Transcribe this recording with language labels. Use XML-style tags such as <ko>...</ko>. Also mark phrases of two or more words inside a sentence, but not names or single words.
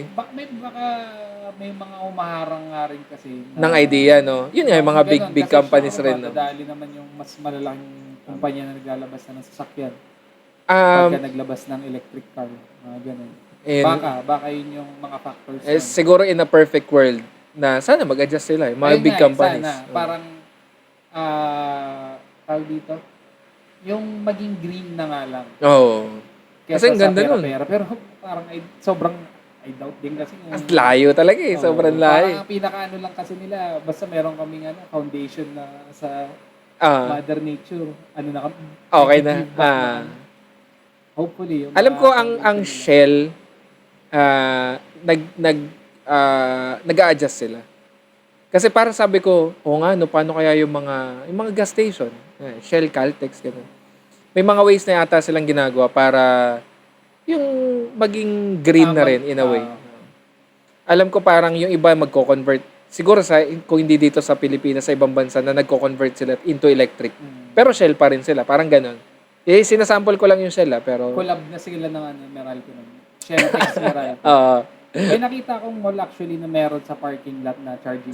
<tl>Baka may mga umaharang nga rin kasi. ng idea, no? Yun nga, yung mga Ganun, big kasi companies siguro rin, ba, no? dadali naman yung mas malalaking kumpanya na naglalabas na ng sasakyan. Um, Pagka naglabas ng electric car. Mga ganun. and, Baka yun yung mga factors.</tl> <en>siguro in a perfect world,</en> <tl>na sana mag-adjust sila, yung mga Ayun big nga, companies. Sana, Oo. parang, tawag dito, yung maging green na nga lang. Oo. Kesa Kasi ang ganda sa nun. pera-pera. Pero parang sobrang,</tl> <en>I doubt</en> <tl>din kasi. Ang layo talaga eh, sobrang layo. Parang ang pinaka-ano lang kasi nila, basta meron kaming foundation na sa Mother Nature. Ano na kami? Okay na.</tl> <en>give back</en> <tl>na kami. Hopefully. Yung Alam mga ko ang foundation nila. Shell nag-a-adjust sila. Kasi para sabi ko, paano kaya yung mga gas station, Shell, Caltex, gano'n. May mga ways na yata silang ginagawa para yung maging green na rin</tl> <en>in a way.</en> <tl>Alam ko parang yung iba magko-convert. Siguro kung hindi dito sa Pilipinas, sa ibang bansa na nagko-convert sila</tl> <en>into electric.</en> <tl>Pero Shell pa rin sila, parang gano'n. Sinasample ko lang yung Shell pero... Collab na sila ng Meralco nun. Shell X Meralco. May nakita akong</tl> <en>mall actually</en> <tl>na meron sa parking lot na charging</tl>